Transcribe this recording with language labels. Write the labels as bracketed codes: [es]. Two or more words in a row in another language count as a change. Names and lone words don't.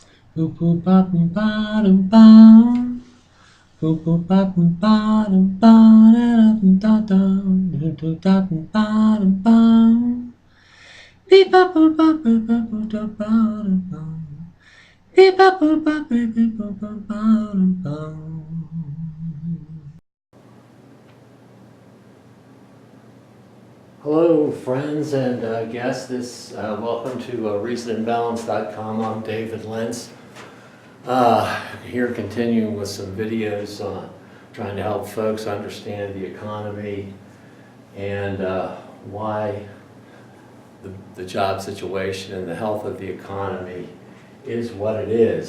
[en] Boop boop ba boom ba dum bum. Boop boop ba boom ba dum ba da dum da dum. Doo doo da boom ba dum bum. Beep ba boop ba boop ba boop da ba dum bum. Beep ba boop ba boop beep boop ba ba dum bum. Hello, friends and guests. Welcome to reasonandbalance.com. I'm David Lentz. Here continuing with some videos trying to help folks understand the economy and why the job situation and the health of the economy is what it is.